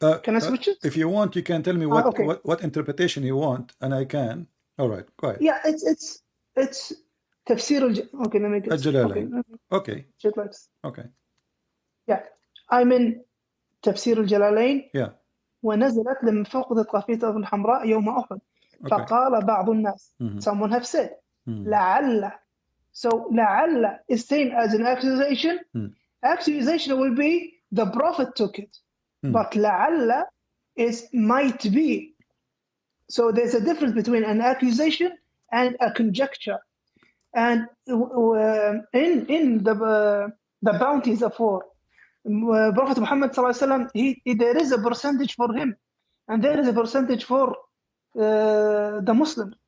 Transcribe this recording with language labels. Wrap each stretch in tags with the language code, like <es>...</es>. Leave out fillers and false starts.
<en>Can I switch it? If you want, you can tell me okay. what interpretation you want, and I can. All right, go ahead. Yeah, it's tafsir okay, let me get Al-Jalalain. Okay. shit like this. Okay. Yeah, I'm in</en> <ar>تفسير الجلالين</ar> <en>Yeah.</en> <ar>ونزلت لما فقدت قافية الحمراء يوم أحد فقال بعض الناس</ar> <en>someone have said</en> <ar>لعل.</ar> <en>So لعل is same as an accusation. Accusation will be the prophet took it, but لعل is might be. So there's a difference between an accusation and a conjecture. And in the bounties of war, Prophet Muhammad sallallahu alaihi wasallam, there is a percentage for him, and there is a percentage for the Muslims.</en>